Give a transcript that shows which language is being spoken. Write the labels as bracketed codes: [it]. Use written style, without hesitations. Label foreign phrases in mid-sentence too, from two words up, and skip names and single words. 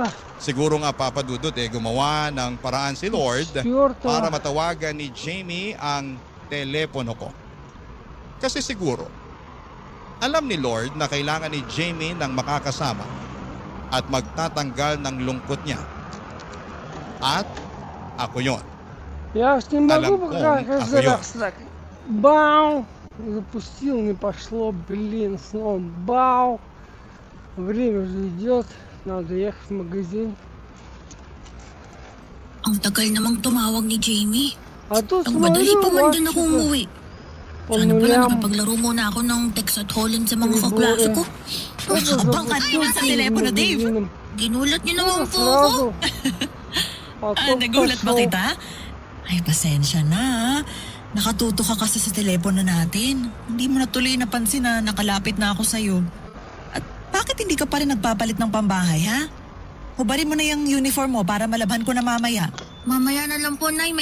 [tl] Siguro nga papadudot gumawa ng paraan si Lord para matawagan ni Jamie ang telepono ko. Kasi siguro, alam ni Lord na kailangan ni Jamie ng makakasama at magtatanggal ng lungkot niya. At ako yon. [ru] Я уж не [tl] Alam [ru] могу [tl] kong [ru] пока [tl] ako [ru] каждый [tl] yun. [ru] раз так. Бау! Запустил, не пошло, блин, снова бау! Время же идет, надо ехать в магазин. [tl] Ang tagal namang tumawag ni Jamie. [ru] А тут [tl] Ang madali pa man din ako [ru] что-то [tl] umuwi. [ru] по [tl] Ano pala, [ru] нулям. [tl] nakapaglaro muna ako ng text at Holland sa mga kaklase ko. Abang ka naman sa telepono, Dave. Ginulat niyo naman po ako. [ru] Сразу. Потом [tl] Nagulat ba [ru] пошел. [tl] kita? Ay, pasensya na. Nakatuto ka kasi sa telepono natin. Hindi mo na tuloy napansin na nakalapit na ako sa'yo. At bakit hindi ka pa rin nagpapalit ng pambahay, ha? Hubarin mo na yung uniform mo para malabhan ko na mamaya. Mamaya na lang po, Nay.